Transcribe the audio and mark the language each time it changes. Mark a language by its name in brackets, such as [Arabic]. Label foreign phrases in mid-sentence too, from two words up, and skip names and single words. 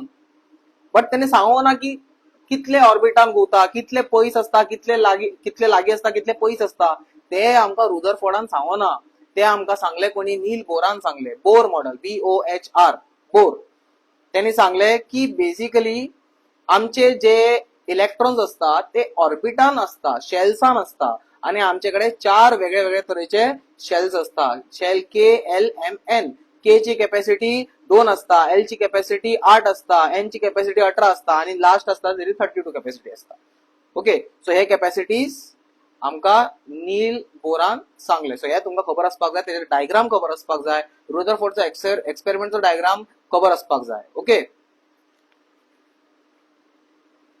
[Konkani] बट त्याने सांगो ना की कितले ऑर्बिटान घुंवता, कितले पयस असता, कितले लागीं असता, कितले पयस असता, ते आमकां रुदरफोर्डान सांगो ना. ते आमकां सांगले कोणी, नील बोरान सांगले. बोर मॉडेल, BOHR, बोर. त्यांनी सांगले की बेसिकली आमचे जे इलेक्ट्रॉन्स असतात ते ऑर्बिटान असता, शेल्सान असता, आणि आमच्याकडे 4 वेगळे वेगळे तरेचे शेल्स असतात. शेल के, एल, एम, एन. के ची कॅपॅसिटी 2 असता, एल ची कॅपॅसिटी 8 असता, एन ची कॅपॅसिटी 18 असता, आणि लास्ट असता तरी 32 कॅपॅसिटी असता. ओके, सो हे कॅपॅसिटीज आमका नील बोरान सांगले. सो हे तुमका खबर असपाक जाय, त्याचे डायग्राम खबर असपाक जाय, रुदरफोर्डचा एक्सपेरिमेंटचा डायग्राम खबर असपाक जाय. ओके,